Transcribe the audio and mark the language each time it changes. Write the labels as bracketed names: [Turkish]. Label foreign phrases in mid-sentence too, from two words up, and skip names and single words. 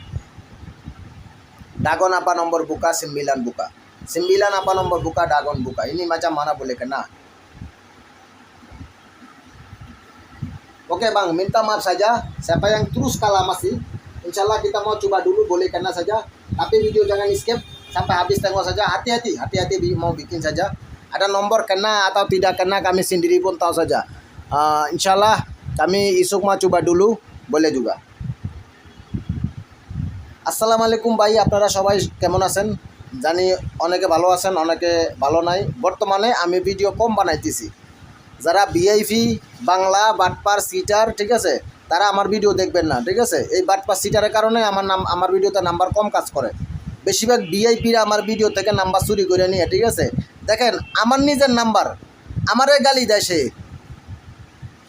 [Malay] Dagon apa nomor buka 9 buka 9 apa nomor buka Dagon buka ini macam mana boleh kena oke bang minta maaf saja siapa yang terus kalah masih insyaallah kita mau coba dulu boleh kena saja tapi video jangan skip sampai habis tengok saja hati-hati mau bikin saja ada nomor kena atau tidak kena kami sendiri pun tahu saja insyaallah kami isuk mau coba dulu boleh juga [Bangla] আসসালামু ভাই আপনারা সবাই কেমন আছেন জানি অনেকে ভালো আছেন অনেকে ভালো নাই বর্তমানে আমি ভিডিও কম বানাইতেছি যারা ভিআইপি বাংলা বাটপার সিটার ঠিক আছে তারা আমার ভিডিও দেখবেন না ঠিক আছে এই বাটপার সিটারের কারণে আমার ভিডিওতে নাম্বার কম কাজ করে বেশিরভাগ ভিআইপিরা আমার ভিডিও থেকে নাম্বার চুরি করে নিয়ে ঠিক আছে দেখেন আমার নিজের নাম্বার আমারে গালি দেয় সে